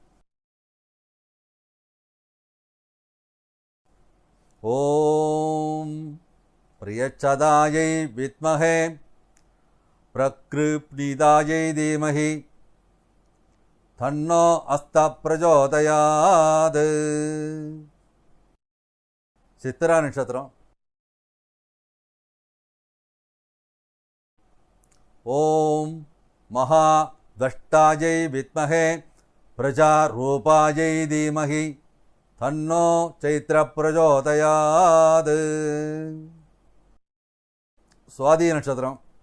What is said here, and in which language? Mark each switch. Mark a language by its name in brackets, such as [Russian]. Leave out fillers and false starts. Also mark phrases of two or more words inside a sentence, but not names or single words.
[Sanskrit] ॐ प्रियच्छदायै विद्महे प्रकृप्नितायै धीमहि तन्नो अस्त प्रचोदयात्. [Tamil] சித்திரா நட்சத்திரம். [Sanskrit] ॐ महाद्रष्टायै विद्महे प्रजारूपायै धीमहि तन्नो चैत्रप्रचोदयात्. [Tamil] ஸ்வாதி நட்சத்திரம்.